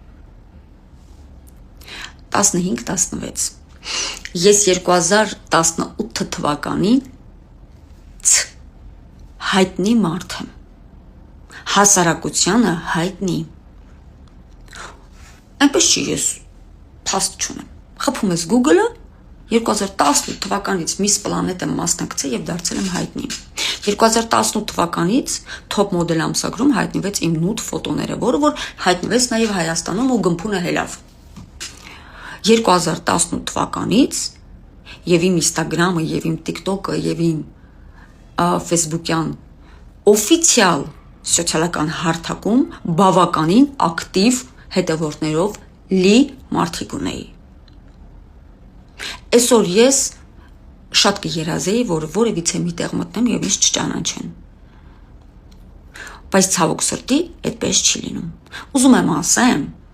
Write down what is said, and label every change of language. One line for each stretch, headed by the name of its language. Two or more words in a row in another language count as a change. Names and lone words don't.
Armenian: 15-16։ Ես 2018 թվականին հայտնի մարդ եմ։ Հասարակությանը հայտնի։ Այնպես չի ես փաստ չունեմ։ Խփում ես Google-ը 2018 թվականից Miss Planet եմ մասնակցել եւ դարձել եմ հայտնի։ 2018 թվականից top model ամսագրում հայտնվեց իմ նուդ ֆոտոները, որը որ հայտնվեց նաեւ Հայաստանում ու գմփունը հելավ։ 2018 թվականից եւ իմ Instagram-ը եւ իմ TikTok-ը եւ իմ Facebook-յան օֆիցիալ սոցիալական հարթակում բավականին ակտիվ հետևորդներով լի մարդիկ ունեի։ Այսօր ես շատ կերազեի, որ որևիցե մի տեղ մտնեմ եւ ինձ չճանաչեն։ Բայց ցավոք սրտի այդպես չի լինում։ Ուզում եմ ասեմ,